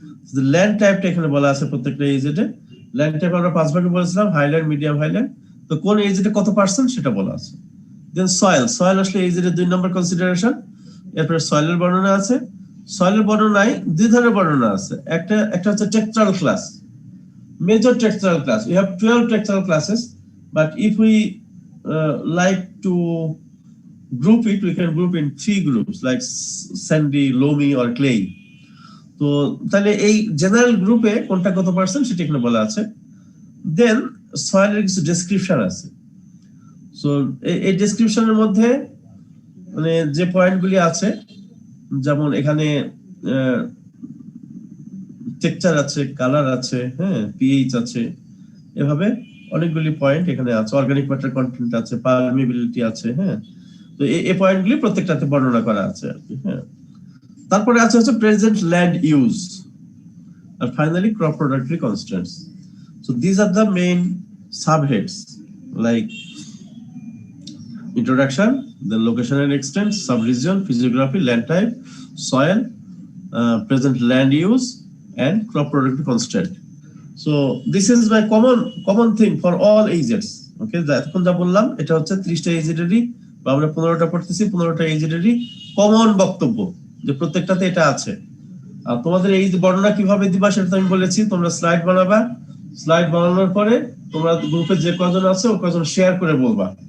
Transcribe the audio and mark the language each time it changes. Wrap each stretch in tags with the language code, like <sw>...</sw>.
<bn>So the land type টা এখানে বলা আছে প্রত্যেকটা AZ এ। land type আমরা 5 ভাগে বলেছিলাম, হাইল্যান্ড, মিডিয়াম, হাইল্যান্ড। তো কোন AZ এ কত পার্সেন্ট সেটা বলা আছে। দেন সয়েল আসলে AZ এর 2 নম্বর কনসিডারেশন। এরপরে সয়েলের বর্ণনা আছে। সয়েলের বর্ণনায় 2 ধরনের বর্ণনা আছে, একটা হচ্ছে টেক্সচারাল class, major টেক্সচারাল class.</bn> <en>We have 12 textural classes, but if we like to group it, we can group in 3 groups like sandy, loamy or clay.</en> <bn>তো তাহলে এই জেনারেল গ্রুপে কোনটা কত পার্সেন্ট সেটা এখানে বলা আছে। দেন সয়েলের কিছু ডেসক্রিপশন আছে। সো এই ডেসক্রিপশনের মধ্যে মানে যে পয়েন্টগুলি আছে, যেমন এখানে টেক্সচার আছে, কালার আছে, হ্যাঁ, পিএইচ আছে, এভাবে অনেকগুলি পয়েন্ট এখানে আছে। অর্গানিক ম্যাটার কন্টেন্ট আছে, পারমিবিলিটি আছে, হ্যাঁ। তো এই পয়েন্টগুলি প্রত্যেকটাতে বর্ণনা করা আছে আর কি, হ্যাঁ। তারপরে আছে হচ্ছে present land use, আর finally crop প্রোডাক্টরি constants.</bn> <en>So this are the main subheads like introduction, then location and extent, sub-region, physiography, land type, soil, present land use, and crop productivity constant. So this is my common thing for all AZs.</en> <bn>Okay, এখন যা বললাম এটা হচ্ছে 30টা AZ এরই, বা আমরা 15টা পড়তেছি, 15টা AZ এরই কমন বক্তব্য, যে প্রত্যেকটাতে এটা আছে। আর তোমাদের এই বর্ণনা কিভাবে দিবা সেটা আমি বলেছি। তোমরা স্লাইড বানাবা, স্লাইড বানানোর পরে তোমরা গ্রুপে যে কজন আছে ও কজন শেয়ার করে বলবা।</bn>